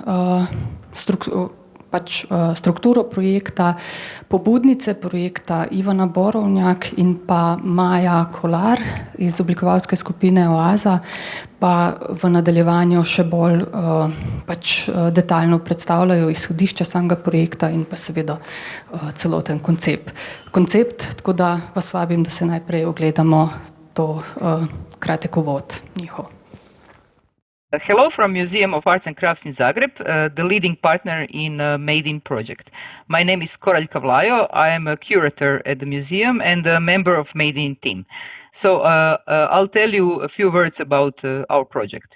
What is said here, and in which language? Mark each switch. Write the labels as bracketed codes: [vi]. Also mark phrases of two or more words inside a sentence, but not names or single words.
[sl] strukturo projekta, pobudnice projekta Ivana Borovnjak in pa Maja Kolar iz oblikovalske skupine Oaza, pa v nadaljevanju še bolj detaljno predstavljajo izhodišča samega projekta in pa seveda celoten koncept. Tako da vas vabim, da se najprej ogledamo to kratek uvod njihov. [en] Hello from Museum of Arts and Crafts in Zagreb, the leading partner in Made in project. My name is Koraljka Vlajo. I am a curator at the museum and a member of Made in team. So I'll tell you a few words about our project.